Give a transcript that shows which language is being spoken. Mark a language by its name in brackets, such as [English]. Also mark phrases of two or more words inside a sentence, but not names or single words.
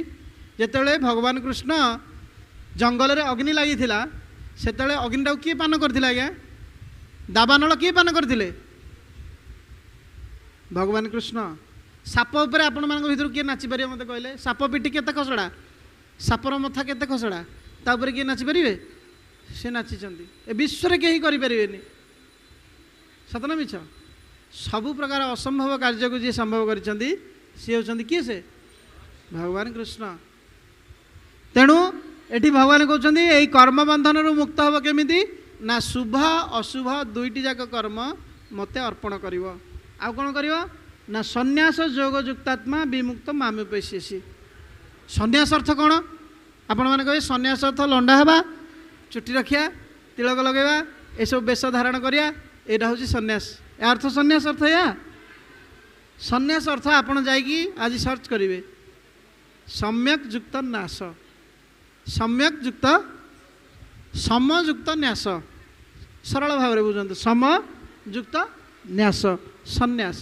[Odia] ଯେତେବେଳେ ଭଗବାନ କୃଷ୍ଣ ଜଙ୍ଗଲ ରେ ଅଗ୍ନି ଲାଗି ସେତେବେଳେ ଅଗ୍ନିଟା କିଏ ପାନ କରିଥିଲେ ଆଜ୍ଞା? ଦାବାନଳ କିଏ ପାନ କରିଥିଲେ? ଭଗବାନ କୃଷ୍ଣ। ସାପ ଉପର ଆପଣ ମାନ ଭିତର କିଏ ନାଚି ପାରେ? ମତେ କହିଲେ ସାପ ପିଠି କେତେ ଖସଡ଼ା, ସାପର ମଥା କେତେ ଖସଡ଼ା, ତା ଉପର କିଏ ନାଚି ପାରିବେ? ସେ ନାଚିଛନ୍ତି। ଏ ବିଶ୍ୱ ରେ କେହି କରି ପାରିବେନି। ସତନା ମିଛ? ସବୁ ପ୍ରକାର ଅସମ୍ଭବ କାର୍ଯ୍ୟ କୁ ଯିଏ ସମ୍ଭବ କରିଛନ୍ତି ସେ ହେଉଛନ୍ତି କିଏ? ସେ ଭଗବାନ କୃଷ୍ଣ। ତେଣୁ ଏଠି ଭଗବାନ କହୁଛନ୍ତି ଏଇ କର୍ମ ବନ୍ଧନ ରୁ ମୁକ୍ତ ହେବ କେମିତି ନା? ଶୁଭ ଅଶୁଭ ଦୁଇଟି ଯାକ କର୍ମ ମତେ ଅର୍ପଣ କରିବ। ଆ କଣ କରିବ ନା? [Sanskrit] सन्यास योग युक्तात्मा विमुक्त मामुपेष्यसि। [Odia] ସନ୍ନ୍ୟାସ ଅର୍ଥ କଣ? ଆପଣ ମାନେ କହେ ସନ୍ନ୍ୟାସ ଅର୍ଥ ଲଣ୍ଡା ହେବା, ଚୁଟି ରଖିବା, ତିଳକ ଲଗେଇବା, ଏ ସବୁ ବେଶ ଧାରଣ କରିବା, ଏଟା ହେଉଛି ସନ୍ନ୍ୟାସ। ଏ ଅର୍ଥ ସନ୍ନ୍ୟାସ ଅର୍ଥ ଯା? ସନ୍ନ୍ୟାସ ଅର୍ଥ ଆପଣ ଯାଇକି ଆଜି ସର୍ଚ୍ଚ କରିବେ ସମ୍ୟକ ଯୁକ୍ତ ନାଶ, ସମ୍ୟକ ଯୁକ୍ତ ସମଯୁକ୍ତ ନ୍ୟାସ। ସରଳ ଭାବ ମେ ବୁଝନ୍ତୁ ସମଯୁକ୍ତ ନ୍ୟାସ ସନ୍ନ୍ୟାସ।